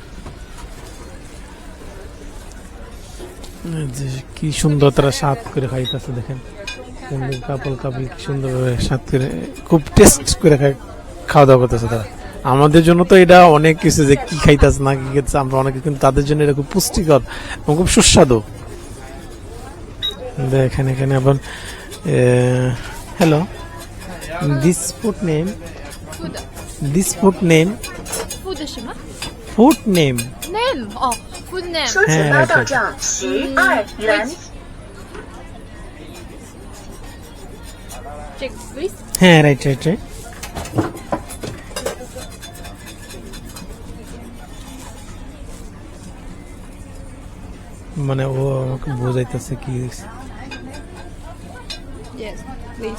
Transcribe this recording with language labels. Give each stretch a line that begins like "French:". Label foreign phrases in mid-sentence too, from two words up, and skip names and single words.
Bangla: যে কি সুন্দর তারা স্বাদ করে খাইতেছে, দেখেন কাপল কি সুন্দর স্বাদ করে, খুব টেস্ট করে খাওয়া দাওয়া করতেছে তারা। আমাদের জন্য তো এটা অনেক কিছু, যে কি খাইতেছে না কি খাইতেছে আমরা অনেকে, কিন্তু তাদের জন্য এটা খুব পুষ্টিকর এবং খুব সুস্বাদু। দেখেন এখানে আবার হ্যালো,
English: this food name, this food name,
Chinese: 付的什么
English: food name, ？name 哦，food name。
Chinese: 收钱包到账12元。
English: Check please。
Bangla: হ্যাঁ
English: right right right.
Bangla: মানে ও আমাকে বোঝাইতেছে কি দেখছি।
English: Yes please。